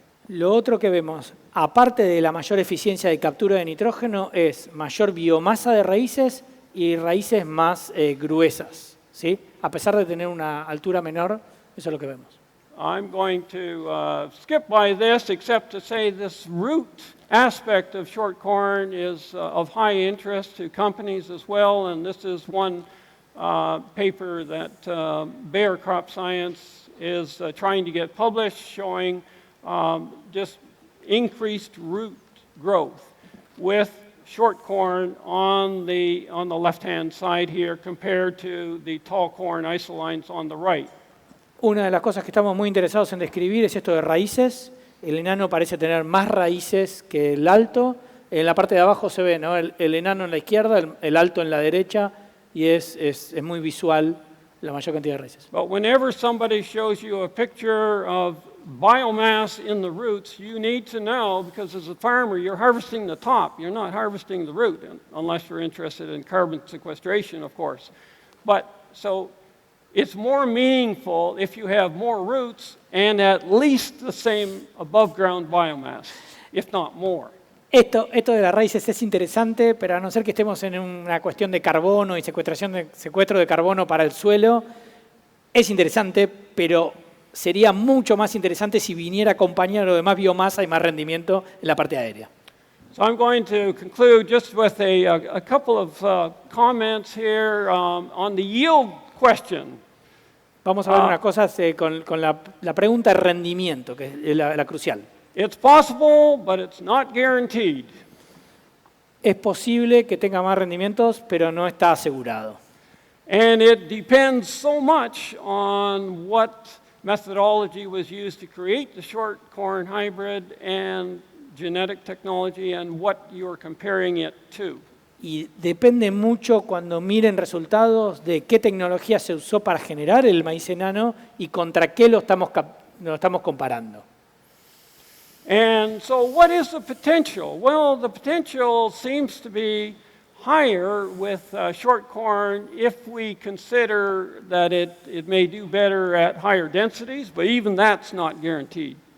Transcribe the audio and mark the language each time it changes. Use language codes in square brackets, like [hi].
[es] Lo otro que vemos, aparte de la mayor eficiencia de captura de nitrógeno, es mayor biomasa de raíces y raíces más gruesas, ¿sí? A pesar de tener una altura menor, eso es lo que vemos. [en] I'm going to skip by this, except to say this root aspect of short corn is of high interest to companies as well, and this is one paper that Bayer Crop Science is trying to get published, showing just increased root growth with short corn on the left-hand side here compared to the tall corn isolines on the right. [es] Una de las cosas que estamos muy interesados en describir es esto de raíces. El enano parece tener más raíces que el alto. En la parte de abajo se ve, ¿no? el enano en la izquierda, el alto en la derecha, y es muy visual la mayor cantidad de raíces. [en] But whenever somebody shows you a picture of biomass in the roots, you need to know, because as a farmer, you're harvesting the top. You're not harvesting the root, unless you're interested in carbon sequestration, of course. But so it's more meaningful if you have more roots and at least the same above ground biomass, if not more. [es] Esto de las raíces es interesante, pero a no ser que estemos en una cuestión de carbono y secuestro de carbono para el suelo, es interesante, pero sería mucho más interesante si viniera acompañado de más biomasa y más rendimiento en la parte aérea. [en] So I'm going to conclude just with a couple of comments here on the yield question. [es] Vamos a ver unas cosas con la pregunta de rendimiento, que es la crucial. [en] It's possible, but it's not guaranteed. [es] Es posible que tenga más rendimientos, pero no está asegurado. [en] And it depends so much on what methodology was used to create the short corn hybrid and genetic technology and what you're comparing it to. [es] Y depende mucho cuando miren resultados de qué tecnología se usó para generar el maíz enano y contra qué lo estamos comparando. [en] And so what is the potential? Well, the potential seems to be higher with short corn if we consider that it may do better at higher densities, but even that's not guaranteed.